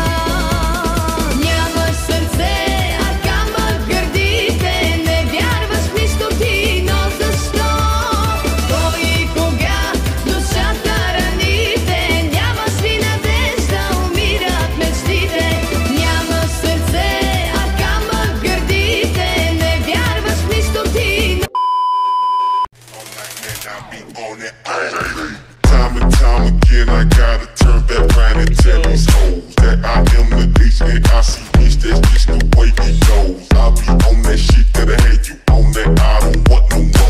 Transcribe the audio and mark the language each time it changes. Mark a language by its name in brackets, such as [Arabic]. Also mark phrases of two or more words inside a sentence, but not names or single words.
[Bulgarian] Нямаш сърце, а камък в гърдите, не вярваш в нищо ти, но защо? Кой и кога душата раните, нямаш ли надежда, умират мечтите. Нямаш сърце, а камък в гърдите, не вярваш в нищо ти. [English] Time and time again, I gotta turn back round and tell these hoes that I am the HAICH, that's just the way it goes. I'll be on that shit that I had you on that I don't want no more.